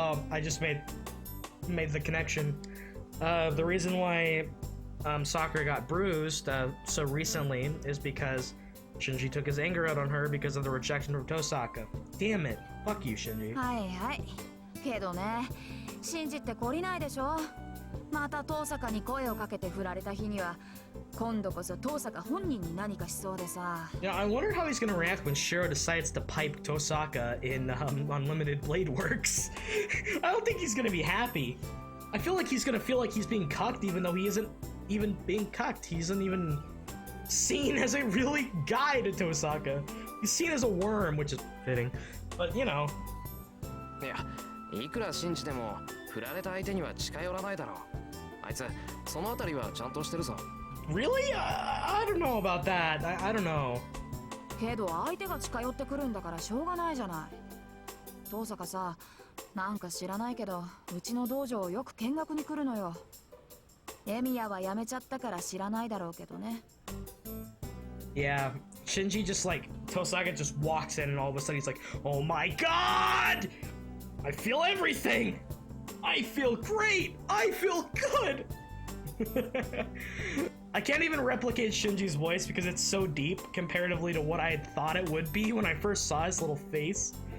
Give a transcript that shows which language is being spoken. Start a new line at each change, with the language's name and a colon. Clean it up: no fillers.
English: I just made the connection. The reason why Sakura got bruised so recently is because Shinji took his anger out on her because of the rejection from Tosaka. Damn it. Fuck you, Shinji.
Japanese: はいはい。けどね、シンジって懲りないでしょ。また遠坂に声をかけて振られた日には、今度こそ遠坂本人に何かしそうでさ。
English: Yeah, I wonder how he's gonna react when Shiro decides to pipe Tosaka in Unlimited Blade Works. I don't think he's gonna be happy. I feel like he's gonna feel like he's being cucked even though he isn't even being cucked. He isn't even seen as a really guy to Tosaka. He's seen as a worm, which is fitting. But, you know.
Japanese: いや、いくら信じても振られた相手には近寄らないだろう。あいつ、そのあたりはちゃんとしてるぞ。
English: Really? I don't know about that. I don't know.
Japanese: けど相手が近寄ってくるんだからしょうがないじゃない。遠坂さ、なんか知らないけど、うちの道場をよく見学に来るのよ。エミヤは辞めちゃったから知らないだろうけどね。
English: Yeah, Shinji just like, Tosaka just walks in and all of a sudden he's like, oh my god! I feel everything! I feel great! I feel good! I can't even replicate Shinji's voice because it's so deep comparatively to what I had thought it would be when I first saw his little face.